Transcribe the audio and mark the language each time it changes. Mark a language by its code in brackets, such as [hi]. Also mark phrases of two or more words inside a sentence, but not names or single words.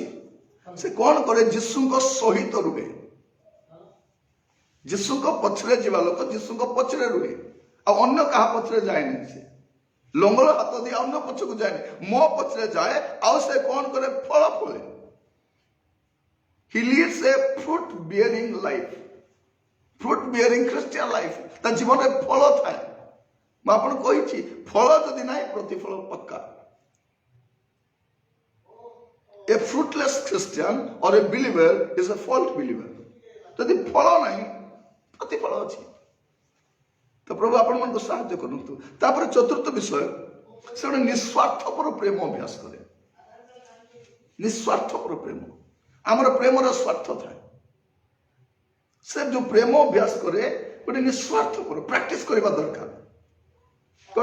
[or] ସେ କଣ କରେ? ଯୀଶୁଙ୍କ ସହିତ ରୁହେ। ଯୀଶୁଙ୍କ ପଛରେ ଯିବା ଲୋକ ଯୀଶୁଙ୍କ ପଛରେ ରୁହେ, ଆଉ ଅନ୍ୟ କାହା ପଛରେ ଯାଏନି। ସେ ଲଙ୍ଗଳ ହାତ ଦେଇ ଅନ୍ୟ ପଛକୁ ଯାଏନି, ମୋ ପଛରେ ଯାଏ। ଆଉ ସେ କଣ କରେ? ଫଳ ଫଳେ। [en] He lives a fruit bearing life, fruit bearing Christian life। [or] ତା ଜୀବନରେ ଫଳ ଥାଏ। ମୁଁ ଆପଣଙ୍କୁ କହିଛି, ଫଳ ଯଦି ନାହିଁ ପ୍ରତିଫଳ ପକ୍କା। [en] A fruitless Christian or a believer is a false believer। [or] ଯଦି ଫଳ ନାହିଁ, ପ୍ରତିଫଳ ଅଛି। ତ ପ୍ରଭୁ ଆପଣମାନଙ୍କୁ ସାହାଯ୍ୟ କରନ୍ତୁ। ତାପରେ ଚତୁର୍ଥ ବିଷୟ, ସେ ଗୋଟେ ନିଃସ୍ୱାର୍ଥପର ପ୍ରେମ ଅଭ୍ୟାସ କରେ। ନିଃସ୍ୱାର୍ଥପର ପ୍ରେମ। ଆମର ପ୍ରେମର ସ୍ୱାର୍ଥ ଥାଏ। ସେ ଯୋଉ ପ୍ରେମ ଅଭ୍ୟାସ କରେ, ଗୋଟେ ନିଃସ୍ୱାର୍ଥପର ପ୍ରାକ୍ଟିସ କରିବା ଦରକାର।